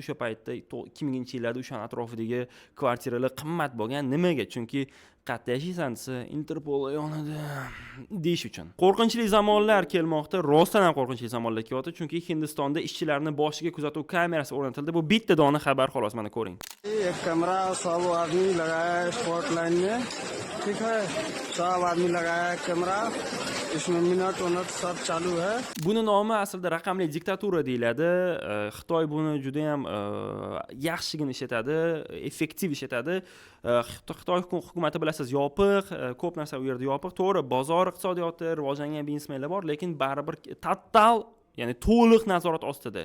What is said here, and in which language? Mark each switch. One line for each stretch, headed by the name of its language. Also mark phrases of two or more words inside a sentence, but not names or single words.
Uzbek: O'sha paytda 2000-yillarda o'sha atrofidagi kvartiralar qimmat bo'lgan. Nimaga? Chunki qayerda yashaysan desa Interpol yonida deyish uchun. Qo'rqinchli zamonlar kelmoqda. Rostdan ham qo'rqinchli zamonlar kelyapti, chunki Hindistonda ishchilarning boshiga kuzatuv kamerasi o'rnatildi. Bu bitta dona xabar xolos, mana ko'ring.
Hindi: एक कैमरा 100 आदमी लगाया है स्पॉट लाइन में, ठीक है, 100 आदमी लगाया है कैमरा, इसमें मिनट सब चालू है.
Uzbek: Buni nomi aslida raqamli diktatura deyiladi. Xitoy buni juda ham yaxshigina ishlatadi, effektiv ishlatadi. Xitoy hukumati bilasiz yopiq, ko'p narsa u yerda yopiq. To'g'ri, bozor iqtisodiyoti, rivojlangan biznesmenlar bor, lekin baribir total, ya'ni to'liq nazorat ostida.